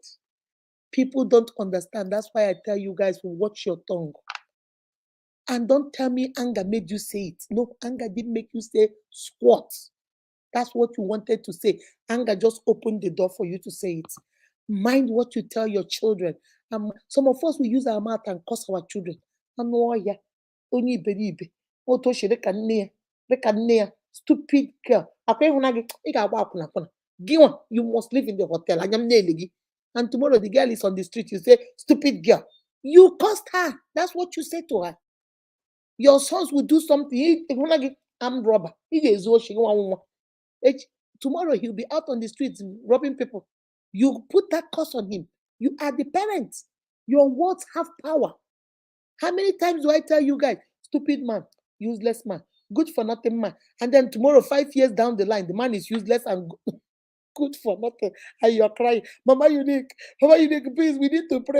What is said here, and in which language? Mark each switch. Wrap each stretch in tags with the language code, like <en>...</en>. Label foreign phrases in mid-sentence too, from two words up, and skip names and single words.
<en>People don't understand. That's why I tell you guys to watch your tongue. And don't tell me anger made you say it. No, anger didn't make you say squat. That's what you wanted to say. Anger just opened the door for you to say it. Mind what you tell your children. Some of us, we use our mouth and curse our children.</en> <ig>Onye iberibe, otu o si dịka nne ya,</ig> <en>stupid girl.</en> <ig>Akwa ịhụna gị, ị ga-agba akwụna akwụna. Gị nwa,</ig> <en>you must live in the hotel.</en> <ig>Anya m na-ele gị.</ig> <en>And tomorrow the girl is on the street, you say, stupid girl. You cursed her. That's what you say to her. Your sons will do something.</en> <ig>Ịhụna gị,</ig> <en>armed robber.</en> <ig>Ị ga-ezu oshi nwa nwa.</ig> <en>Tomorrow he'll be out on the streets robbing people. You put that curse on him. You are the parents. Your words have power. How many times do I tell you guys, stupid man, useless man, good for nothing man, and then tomorrow, 5 years down the line, the man is useless and good for nothing, and you're crying, Mama Unique, please, we need to pray.</en>